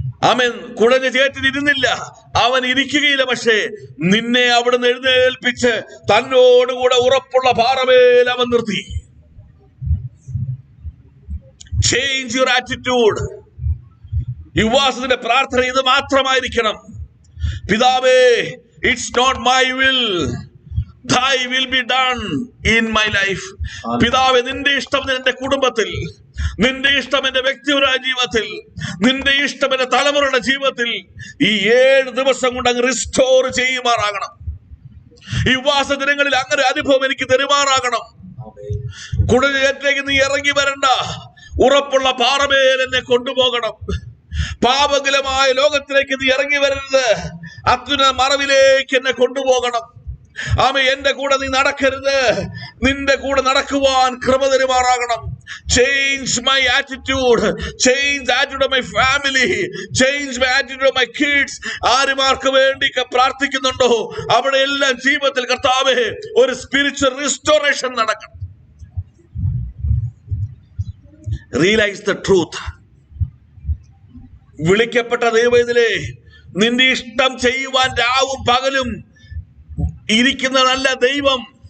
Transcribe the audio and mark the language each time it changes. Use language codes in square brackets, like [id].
[ml] അവൻ കുഴഞ്ഞ ചേറ്റിലിരുന്നില്ല, അവൻ ഇരിക്കുകയില്ല. പക്ഷേ നിന്നെ അവിടുന്ന് എഴുന്നേൽപ്പിച്ച് തന്നോടുകൂടെ ഉറപ്പുള്ള പാറമേൽ അവൻ നിർത്തി. [en] Change your attitude. [ml] യുവാസത്തിന്റെ പ്രാർത്ഥന ഇത് മാത്രമായിരിക്കണം. [en] പിതാവേ, it's not my will, thy will be done in my life. [ml] പിതാവേ, നിന്റെ ഇഷ്ടം എന്റെ കുടുംബത്തിൽ, നിന്റെ ഇഷ്ടം എന്റെ വ്യക്തിപരമായ ജീവിതത്തിൽ, നിന്റെ ഇഷ്ടം എന്റെ തലമുറയുടെ ജീവിതത്തിൽ ഈ 7 ദിവസം കൊണ്ട് അങ്ങ് റിസ്റ്റോർ ചെയ്യുമാറാകണം. ഈ ഉപവാസ ദിനങ്ങളിൽ അങ്ങനെ അനുഭവം എനിക്ക് തരുമാറാകണം. കുടലിലേക്ക് നീ ഇറങ്ങി വരണ്ട, ഉറപ്പുള്ള പാറമേൽ എന്നെ കൊണ്ടുപോകണം. പാപകലമായ ലോകത്തിലേക്ക് നീ ഇറങ്ങി വരരുത്, അത്യുന്നത മറവിലേക്ക് എന്നെ കൊണ്ടുപോകണം. ആമേ, എന്റെ കൂടെ നീ നടക്കരുത്, നിന്റെ കൂടെ നടക്കുവാൻ കൃപ തരുമാറാകണം. [en] Change my attitude, change the attitude of my family, change my attitude of my kids. [ml] ആരുമാർക്ക് വേണ്ടി പ്രാർത്ഥിക്കുന്നുണ്ടോ അവിടെ എല്ലാം ജീവിതത്തിൽ കർത്താവേ ഒരു സ്പിരിച്വൽ റിസ്റ്റോറേഷൻ നടക്കണം. [en] Realize the truth. [ml] വിളിക്കപ്പെട്ട ദൈവത്തിലെ നിന്റെ ഇഷ്ടം ചെയ്യുവാൻ രാവും പകലും ഇരിക്കുന്നതല്ല ദൈവം.